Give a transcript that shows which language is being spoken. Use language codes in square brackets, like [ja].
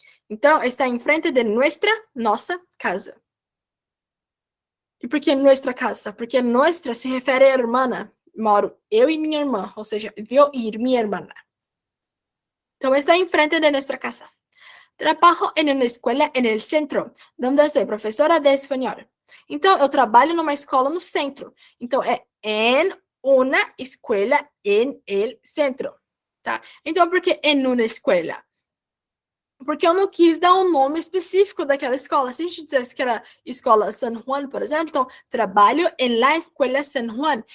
[pt] Então, está em frente de nossa casa. E por que nossa casa? Porque nossa se refere à irmã. Moro eu e minha irmã. Ou seja, eu e minha irmã. Então, está em frente de nossa casa. [es] Trabajo en una escuela en el centro, donde soy [pt] professora de espanhol. Então, eu trabalho numa escola no centro. Então, é [es] en una escuela en el centro, [pt] tá? Então, por que [es] en una escuela? [pt] Porque eu não quis dar um nome específico daquela escola. Se a gente dissesse que era Escola San Juan, por exemplo, então, trabalho [es] en la [pt] Escuela San Juan.